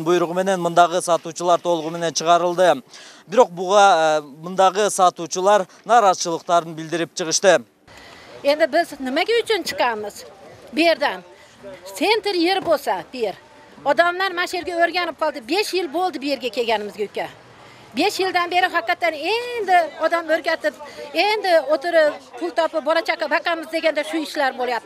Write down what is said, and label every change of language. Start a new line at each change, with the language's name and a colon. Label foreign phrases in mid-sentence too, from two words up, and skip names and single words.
Kyrgyz: буйругу менен мындагы сатуучулар толугу менен чыгарылды. Бирок буга мындагы сатуучулар нааразычылыктарын билдирип чыгышты.
Uzbek: Endi biz nimaga uchun chiqamiz? Bu yerdan sentr yer bo'lsa, bu yer. Odamlar mana shu yerga o'rganib qoldi. 5 yil bo'ldi bu yerga kelganimizga uka. 5 yildan beri haqiqatan endi odam o'rgatib, endi o'tirib pul topib bola chaqa bakamiz deganda shu ishlar bo'lyapti.